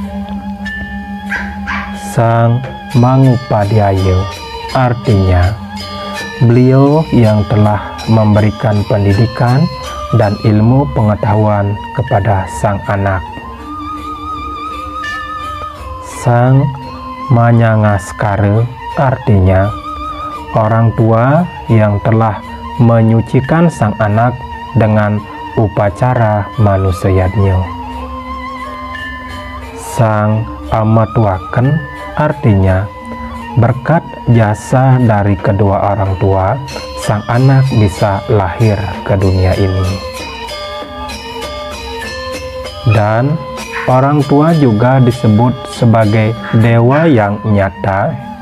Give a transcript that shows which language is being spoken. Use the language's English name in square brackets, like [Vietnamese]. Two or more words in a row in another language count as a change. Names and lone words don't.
[Kawi] Sang mangupadhyaya, [Indonesian] artinya beliau yang telah memberikan pendidikan dan ilmu pengetahuan kepada sang anak. [Kawi] Sang manyangaskara, [Indonesian] artinya orang tua yang telah menyucikan sang anak dengan upacara manusayadnya. [Kawi] Sang amatuaken, [Indonesian] artinya berkat jasa dari kedua orang tua, sang anak bisa lahir ke dunia ini. Dan orang tua juga disebut sebagai dewa yang nyata,